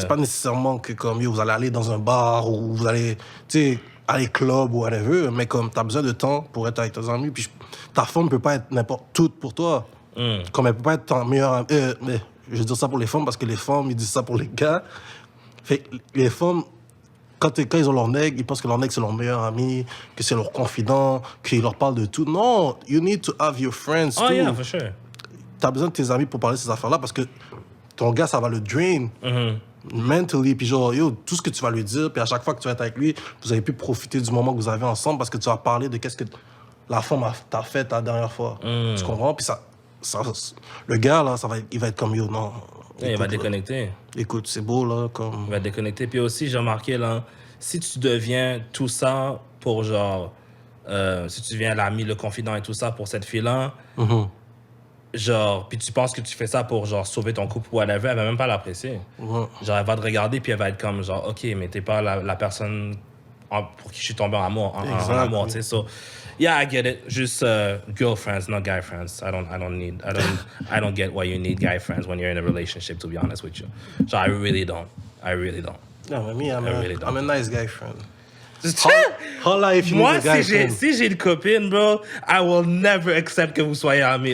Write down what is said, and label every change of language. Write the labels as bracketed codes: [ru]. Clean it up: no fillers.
[fr] C'est pas nécessairement que comme, yo, vous allez aller dans un bar ou vous allez, tu sais, aller club ou whatever, mais comme tu as besoin de temps pour être avec tes amis, puis ta femme peut pas être n'importe tout pour toi. Comme elle peut pas être ton meilleur ami. Mais je veux dire ça pour les femmes parce que les femmes, ils disent ça pour les gars. Fait que les femmes, quand ils ont leur nègre, ils pensent que leur nègre, c'est leur meilleur ami, que c'est leur confident, qu'ils leur parlent de tout. [en] Non, you need to have your friends too. Oh yeah, for sure. [fr] T'as besoin de tes amis pour parler de ces affaires-là parce que ton gars, ça va le drain. Mentally, puis genre, yo, tout ce que tu vas lui dire, puis à chaque fois que tu vas être avec lui, vous avez pu profiter du moment que vous avez ensemble parce que tu vas parler de qu'est-ce que la femme t'a fait la dernière fois. Tu comprends? Puis ça, le gars, là, il va être comme, yo, non... Yeah, il va déconnecter. Écoute, c'est beau, là, comme... Il va déconnecter. Puis aussi, j'ai remarqué, là, si tu deviens tout ça pour, genre... si tu deviens l'ami, le confident et tout ça pour cette fille-là, genre... Puis tu penses que tu fais ça pour, genre, sauver ton couple ou whatever, elle va même pas l'apprécier. Genre, elle va te regarder, puis elle va être comme, genre, OK, mais t'es pas la personne pour qui je suis tombé en amour, tu sais. [en] So, yeah, I get it. Just girlfriends, not guy friends. I don't get why you need guy friends when you're in a relationship, to be honest with you. So I really don't. Yeah, but me, I'm a nice guy friend. Holla if you [fr] Moi, [en] need a guy friend. [fr] si j'ai une copine, bro, [en] I will never accept [fr] que vous soyez amis.